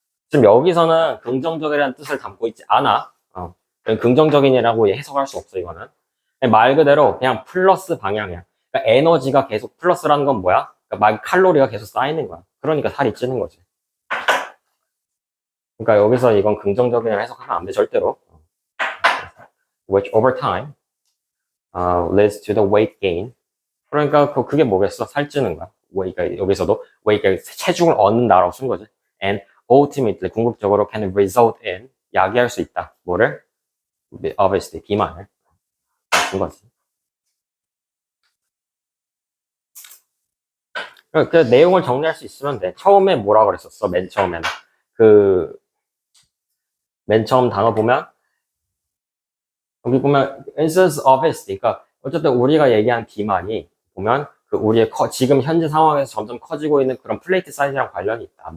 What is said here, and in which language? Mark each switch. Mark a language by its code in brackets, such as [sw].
[ko] 지금 여기서는 긍정적이라는 뜻을 담고 있지 않아. 긍정적인이라고 해석할 수 없어, 이거는. 말 그대로 그냥 플러스 방향이야. 그러니까 에너지가 계속 플러스라는 건 뭐야? 그러니까 칼로리가 계속 쌓이는 거야. 그러니까 살이 찌는 거지. 그러니까 여기서 이건 긍정적이라고 해석하면 안 돼, 절대로. [en] Which over time leads to the weight gain. [ko] 그러니까 그게 뭐겠어? 살찌는 거야. 그러니까 여기서도 그러니까 체중을 얻는다라고 쓴 거지. [en] And ultimately [ko] 궁극적으로 [en] can result in, [ko] 야기할 수 있다. 뭐를? Obviously 비만을. 쓴 거지. 그 내용을 정리할 수 있으면 돼. 처음에 뭐라 그랬었어? 맨 처음에는 맨 처음 단어 보면 여기 보면 instance obviously, 그러니까 어쨌든 우리가 얘기한 비만이 보면 우리의 지금 현재 상황에서 점점 커지고 있는 그런 플레이트 사이즈랑 관련이 있다.